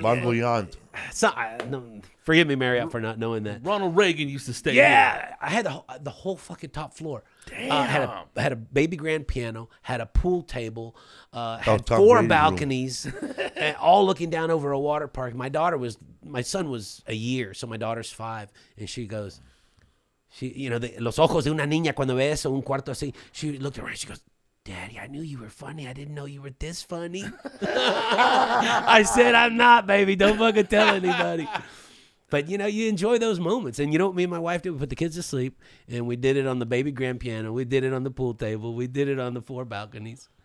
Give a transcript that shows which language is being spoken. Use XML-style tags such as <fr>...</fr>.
<en>Bon Voyant. So, forgive me, Marriott, for not knowing that. Ronald Reagan used to stay. Yeah, I had the whole fucking top floor. Damn. Had a baby grand piano, had a pool table, had 4 balconies, and all looking down over a water park. My son was a year, so my daughter's 5, and she goes,</en> <es>los ojos de una niña cuando ve eso, un cuarto así.</es> <en>She looked around, she goes, Daddy, I knew you were funny. I didn't know you were this funny. I said, I'm not, baby. Don't fucking tell anybody. But, you enjoy those moments. And you know what me and my wife did? We put the kids to sleep, and we did it on the baby grand piano. We did it on the pool table. We did it on the 4 balconies.</en>